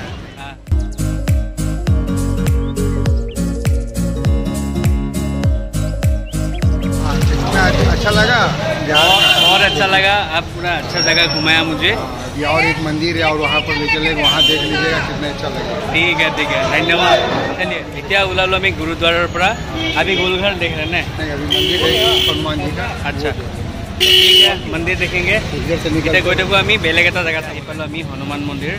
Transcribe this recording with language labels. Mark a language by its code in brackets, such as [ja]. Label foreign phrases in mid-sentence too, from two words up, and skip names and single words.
[hi] अच्छा लगा, बहुत अच्छा लगा। आप पूरा अच्छा जगह घुमाया मुझे। ये और एक मंदिर है और वहाँ पर ले चले, वहाँ देख लीजिएगा कितना अच्छा लगा। ठीक है, धन्यवाद। चलिए [as] এতিয়া ওলালো আমি গুৰুদ্বাৰৰ পৰা। [hi] अभी गोलघर देख रहे हैं? नहीं, अभी मंदिर है हनुमान जी का। अच्छा ठीक है, मंदिर देखेंगे। [as] এতিয়া গৈ থাকোঁ আমি বেলেগ এটা জেগাত আহি পালোঁ আমি, হনুমান মন্দিৰ।